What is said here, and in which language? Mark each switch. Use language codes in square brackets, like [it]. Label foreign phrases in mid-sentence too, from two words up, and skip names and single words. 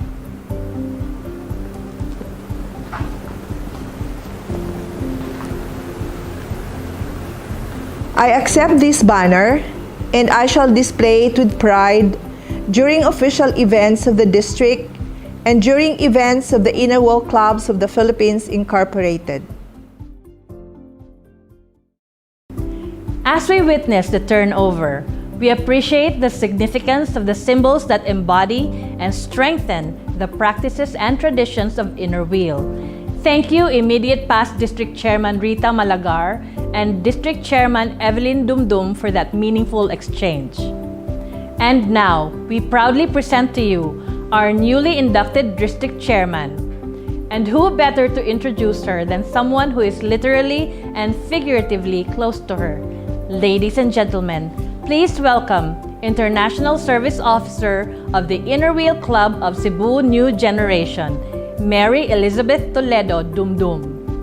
[en] I accept this banner and I shall display it with pride during official events of the district and during events of the Inner World Clubs of the Philippines Incorporated. As we witness the turnover, we appreciate the significance of the symbols that embody and strengthen the practices and traditions of Inner Wheel. Thank you, immediate past District Chairman Rita Malagar and District Chairman Evelyn Dumdum for that meaningful exchange. And now, we proudly present to you our newly inducted District Chairman. And who better to introduce her than someone who is literally and figuratively close to her? Ladies and gentlemen, please welcome International Service Officer of the Inner Wheel Club of Cebu New Generation, Mary Elizabeth Toledo Dumdum.